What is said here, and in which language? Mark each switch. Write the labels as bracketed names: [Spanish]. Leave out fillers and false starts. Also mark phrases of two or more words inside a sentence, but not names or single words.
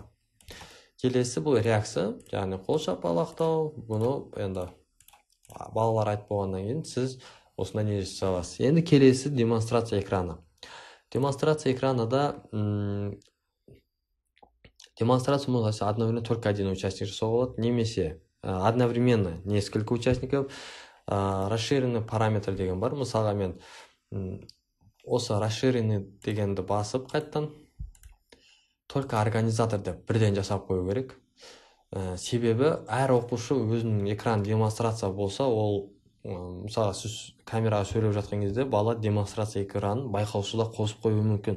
[Kazakh] Келесі бұл реакция, яғни қол шапалақтау. Бұны енді балалар айтып болғаннан кейін сіз осында не жасай аласыз. Енді келесі демонстрация экраны. Демонстрация экранында демонстрация [Russian] можно одновременно только один участник [Kazakh] жасауға болады, немесе [Russian] одновременно несколько участников. Расширенный параметр [Kazakh] деген бар. Мысалға мен осы расширенный дегенді басып қайттан [Russian] только организатор [Kazakh] деп бірден жасап қою керек. Себебі әр оқушы өзінің экран демонстрация болса, ол мысалы сіз камераға сөйлеп жатқан кезде бала демонстрация экранын байқаусызда қосып қоюы мүмкін.